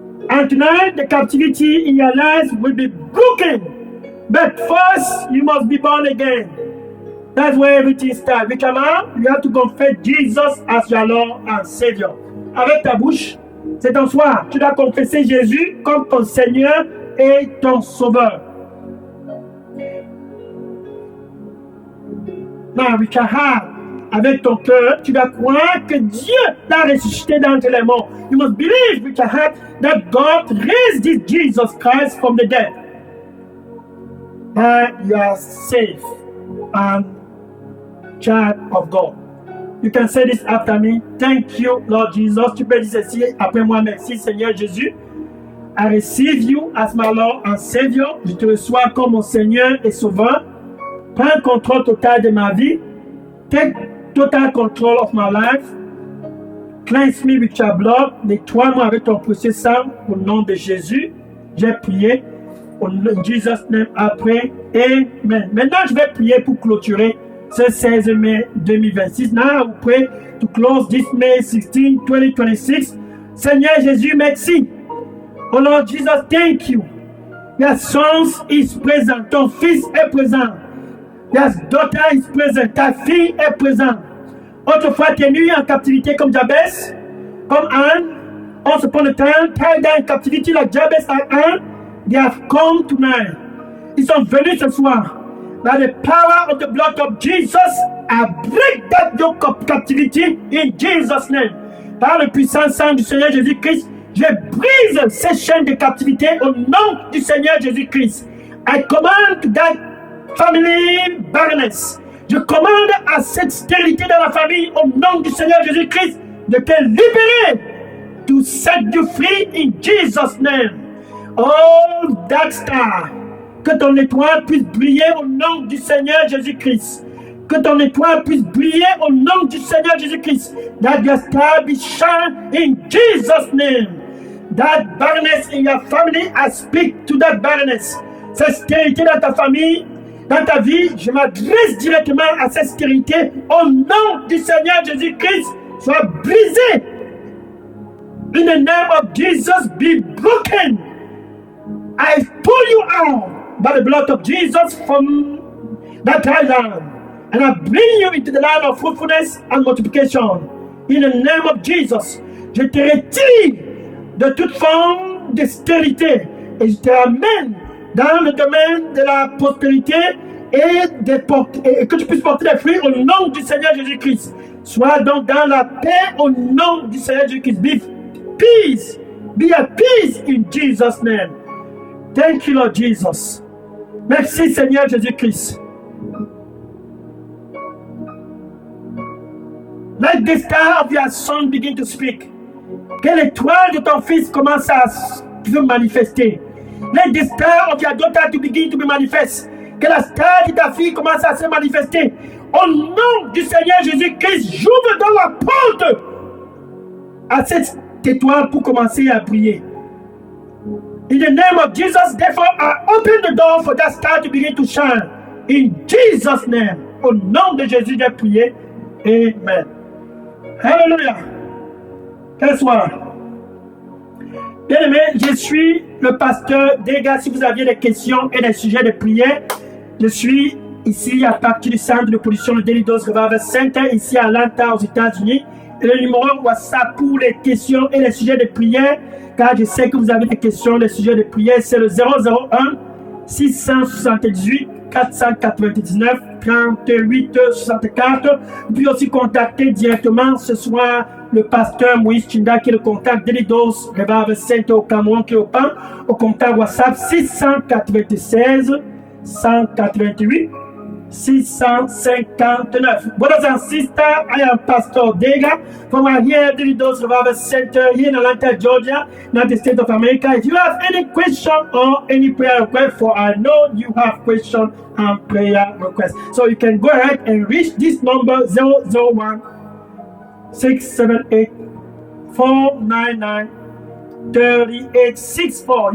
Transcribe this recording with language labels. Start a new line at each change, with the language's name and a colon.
English: And tonight, the captivity in your life will be broken. But first, you must be born again. That's where everything starts. With your mouth, you have to confess Jesus as your Lord and Savior.
French: Avec ta bouche, c'est ton soir. Tu dois confesser Jésus comme ton Seigneur et ton Sauveur.
English: Now, with your heart,
French: avec ton cœur, tu dois croire que Dieu t'a ressuscité d'entre les morts.
English: You must believe with your heart that God raised this Jesus Christ from the dead. And you are safe and child of God. You can say this after me. Thank you, Lord Jesus.
French: Tu peux dire ceci après moi. Merci, Seigneur Jésus.
English: I receive you as my Lord and Savior.
French: Je te reçois comme mon Seigneur et Sauveur. Prends le contrôle total de ma vie.
English: Take total control of my life. Cleanse me with your blood.
French: Nettoie-moi avec ton précieux sang au nom de Jésus. J'ai prié.
English: In Jesus' name,
French: après. Amen. Maintenant, je vais prier pour clôturer ce 16 mai 2026.
English: Now, we pray to close this May 16, 2026.
French: Seigneur Jésus, merci.
English: Oh Lord Jesus, thank you. Your son is present.
French: Ton fils est présent.
English: Your daughter is present.
French: Ta fille est présente. Autrefois tenue en captivité comme Jabez, comme Anne.
English: Once upon a time, tied down in captivity like Jabez and Anne. They have come tonight.
French: Ils sont venus ce soir.
English: By the power of the blood of Jesus, I break that yoke of captivity in Jesus' name.
French: Par le puissant sang du Seigneur Jésus-Christ, je brise ces chaînes de captivité au nom du Seigneur Jésus-Christ.
English: I command to that family barrenness.
French: Je commande à cette stérilité dans la famille au nom du Seigneur Jésus-Christ de te libérer,
English: to set you free in Jesus' name. Oh, that star,
French: que ton étoile puisse briller au nom du Seigneur Jésus-Christ. Que ton étoile puisse briller au nom du Seigneur Jésus-Christ.
English: That your star be shine in Jesus' name. That barrenness in your family, I speak to that barrenness.
French: Cette stérilité dans ta famille, dans ta vie, je m'adresse directement à cette stérilité au nom du Seigneur Jésus-Christ. Sois brisé.
English: In the name of Jesus, be broken. I pull you out by the blood of Jesus from that island. And I bring you into the land of fruitfulness and multiplication. In the name of Jesus,
French: je te retire de toute forme de stérilité et je te ramène dans le domaine de la prospérité et que tu puisses porter des fruits au nom du Seigneur Jésus-Christ. Sois donc dans la paix au nom du Seigneur Jésus-Christ.
English: Be at peace in Jesus' name. Thank you, Lord Jesus.
French: Merci, Seigneur Jésus-Christ.
English: Let the star of your son begin to speak.
French: Que l'étoile de ton fils commence à se manifester.
English: Let the star of your daughter to begin to be manifest.
French: Que la star de ta fille commence à se manifester. Au nom du Seigneur Jésus-Christ, j'ouvre dans la porte à cette étoile pour commencer à briller.
English: In the name of Jesus, therefore, I open the door for that star to begin to shine. In Jesus' name.
French: Au nom de Jésus, j'ai prié. Amen. Hallelujah. Quel soir. Bien aimé, je suis le pasteur Dega. Si vous aviez des questions et des sujets de prière, je suis ici à partir du centre de production de Daily Dose Revival Center, ici à Atlanta, aux États-Unis. le numéro WhatsApp pour les questions et les sujets de prière, car je sais que vous avez des questions, les sujets de prière, c'est le 001 678 499 38 64. Vous pouvez aussi contacter directement ce soir le pasteur Moïse Chinda qui est le contact d'Elidos Revival Center au Cameroun qui est au contact WhatsApp 696 188 659.
English: Brothers and sisters, I am Pastor Dega from here, Delidos Revival Center here in Atlanta, Georgia, United States of America. If you have any question or any prayer request, for I know you have question and prayer request, so you can go ahead and reach this number 001 678 499 3864.